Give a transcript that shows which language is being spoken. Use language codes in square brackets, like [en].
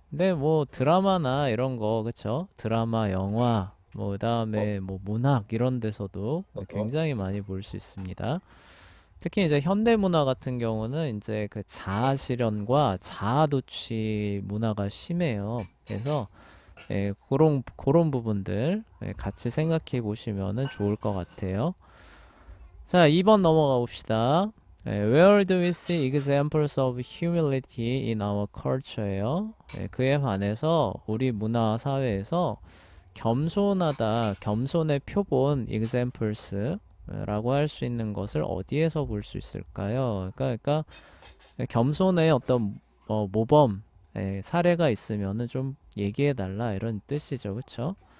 [ko] 근데 뭐 드라마나 이런 거, 그쵸? 드라마, 영화, 뭐 그다음에 뭐 문학 이런 데서도 굉장히 많이 볼 수 있습니다. 특히 이제 현대 문화 같은 경우는 이제 그 자아 실현과 자아 도취 문화가 심해요. 그래서 예, 그런 부분들 예, 같이 생각해 보시면은 좋을 것 같아요. 자, 2번 넘어가 봅시다. [en] Where do we see examples of humility in our culture예요. [ko] 그에 반해서 우리 문화 사회에서 겸손하다, 겸손의 표본 examples라고 할 수 있는 것을 어디에서 볼 수 있을까요? 그러니까 겸손의 어떤 모범 사례가 있으면은 좀 얘기해 달라 이런 뜻이죠, 그렇죠?